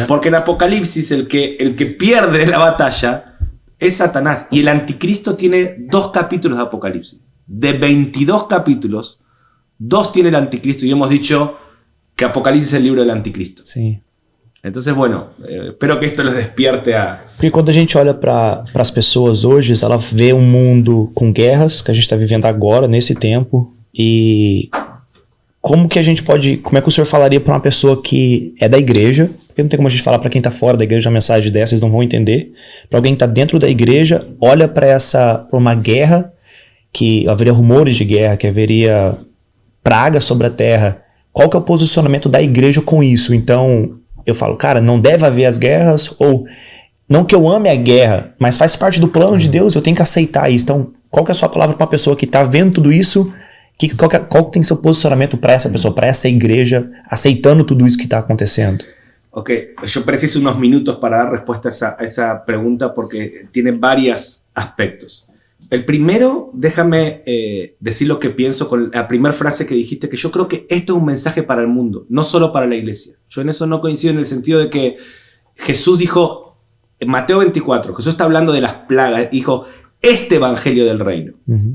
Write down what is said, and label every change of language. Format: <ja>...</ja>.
<es>Porque en Apocalipsis el que pierde la batalla es Satanás. Y el anticristo tiene 2 capítulos de Apocalipsis. De 22 capítulos, 2 tiene el anticristo. Y hemos dicho que Apocalipsis es el libro del anticristo. Sí. Então, bueno, espero que isto les despierte a...</es> <pt>Porque quando a gente olha para as pessoas hoje, ela vê um mundo com guerras, que a gente está vivendo agora, nesse tempo, e como que a gente pode... Como é que o senhor falaria para uma pessoa que é da igreja, porque não tem como a gente falar para quem está fora da igreja uma mensagem dessa, eles não vão entender, para alguém que está dentro da igreja, olha para uma guerra, que haveria rumores de guerra, que haveria praga sobre a terra, qual que é o posicionamento da igreja com isso? Então... Eu falo, cara, não deve haver as guerras, ou não que eu ame a guerra, mas faz parte do plano de Deus, eu tenho que aceitar isso. Então, qual que é a sua palavra para uma pessoa que está vendo tudo isso? Qual que tem que ser o posicionamento para essa pessoa, para essa igreja, aceitando tudo isso que está acontecendo?</pt> <es>Ok, yo preciso unos minutos para dar respuesta a esa pregunta porque tiene varios aspectos. El primero, déjame decir lo que pienso con la primera frase que dijiste, que yo creo que esto es un mensaje para el mundo, no solo para la iglesia. Yo en eso no coincido en el sentido de que Jesús dijo, en Mateo 24, Jesús está hablando de las plagas, dijo, este evangelio del reino. Uh-huh.</es>